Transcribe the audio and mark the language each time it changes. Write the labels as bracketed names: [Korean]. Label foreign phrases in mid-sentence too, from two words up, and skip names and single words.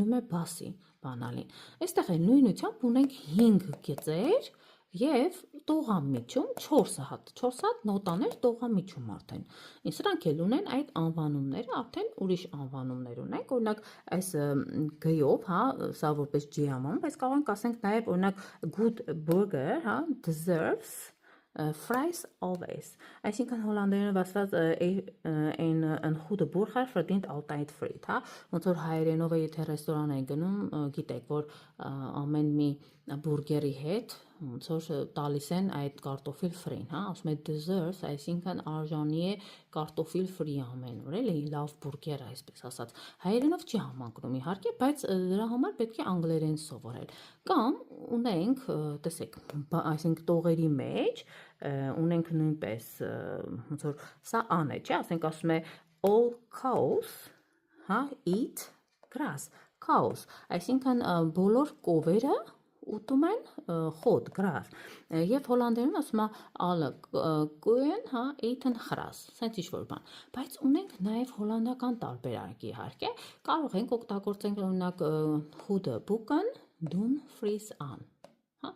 [Armenian] է բասի բանալին։ Այստեղ է նույնությամբ ունենք 5 գծեր եւ տողամիջում 4 հատ նոտաներ տողամիջում արդեն։ Սրանք էլ ունեն այդ անվանումները, արդեն ուրիշ անվանումներ ունենք, օրինակ այս G-ով, հա, սա որպես G անվանում, բայց կարող ենք ասենք նաեւ օրինակ [English] good burger, [Armenian] հա, [English] deserves fries always, [Armenian] այսինքն հոլանդերենով ասված [Dutch] ein goede burger verdient altijd friet, [Armenian] հա, ոնց որ հայերենով է եթե ռեստորան են գնում, գիտեք, որ ամեն մի բուրգերի հետ ոնց որ տալիս են այդ կարտոֆիլ ֆրին, հա, ասում է deserves, այսինքն արժանի է կարտոֆիլ ֆրի ամեն օր, էլի լավ բուրգեր, այսպես ասած։ Հայերենով չի համակրում իհարկե, բայց դրա համար պետք է անգլերեն սովորել։ Կամ ունենք, տեսեք, այսինքն տողերի մեջ ունենք նույնպես ոնց որ սա ան է, չէ, ասենք ասում է [English] all cows, հա, eat grass, cows, [Armenian] այսինքն բոլոր կովերը ուտում են խոտ, գրաս, և հոլանդերեն ասում է [Dutch] alle koeien, [Armenian] հա, [Dutch] eten gras, [Armenian] սենց ինչ-որ բան, բայց ունենք նաև հոլանդական տարբերակ իհարկե, կարող ենք օգտագործենք օրինակ խուդը բուկն, դուն ֆրիս ան, հա,